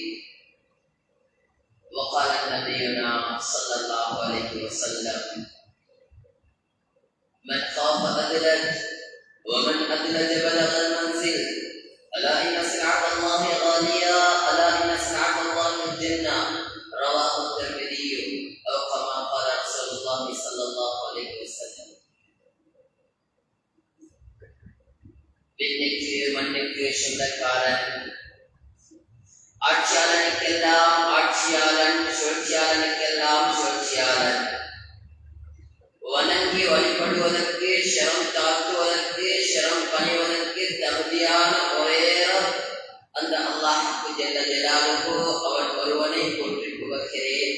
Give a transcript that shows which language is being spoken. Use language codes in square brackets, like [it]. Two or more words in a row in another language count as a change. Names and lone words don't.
[ar] وقال نبينا صلى الله عليه وسلم: من خاف أدلج ومن أدلج بلغ المنزل. ألا إن سلعة الله غالية ألا إن سلعة الله الجنة. رواه الترمذي أو كما قال رسول الله صلى الله عليه وسلم. [ta] விண்ணுக்கு மண்ணுக்கு சொந்தக்காரன், ஆட்சியாளனுக்கெல்லாம் ஆட்சியாளன், சூழ்ச்சியாளனுக்கெல்லாம் சூழ்ச்சியாளன். வணங்கி வழிபடுவதற்கு, சிரம் தாக்குவதற்கு, சிரம் பணிவதற்கு தகுதியான ஒரே அந்த அல்லாஹ்வுக்கு [ar] جل جلاله [ta] அவன் ஒருவனை போற்றி புகழ்கிறேன்.